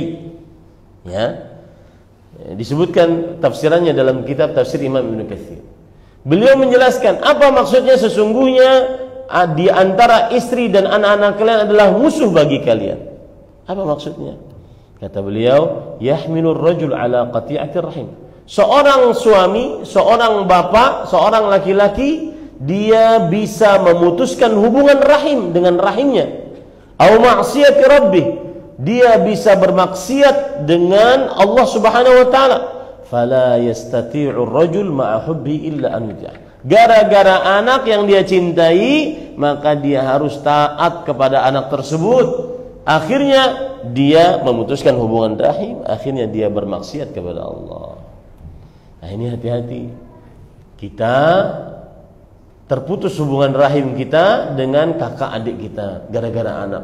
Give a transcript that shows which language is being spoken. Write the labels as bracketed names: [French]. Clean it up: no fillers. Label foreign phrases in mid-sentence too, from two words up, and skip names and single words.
[Indonesian] Ya. Disebutkan tafsirannya dalam kitab tafsir Imam Ibnu Katsir. Beliau menjelaskan apa maksudnya sesungguhnya di antara istri dan anak-anak kalian adalah musuh bagi kalian. Apa maksudnya? Kata beliau, [Arabic] يحمل الرجل على قطيعة الرحم. [Indonesian] Seorang suami, seorang bapak, seorang laki-laki, dia bisa memutuskan hubungan rahim dengan rahimnya. [Arabic] أو معصية ربه, [Indonesian] dia bisa bermaksiat dengan Allah [Arabic] سبحانه وتعالى. فلا يستطيع الرجل مع حبه إلا أن يطيع. [Indonesian] Gara-gara anak yang dia cintai, maka dia harus taat kepada anak tersebut. Akhirnya dia memutuskan hubungan rahim, akhirnya dia bermaksiat kepada Allah. Nah, ini hati-hati. Kita terputus hubungan rahim kita dengan kakak adik kita gara-gara anak.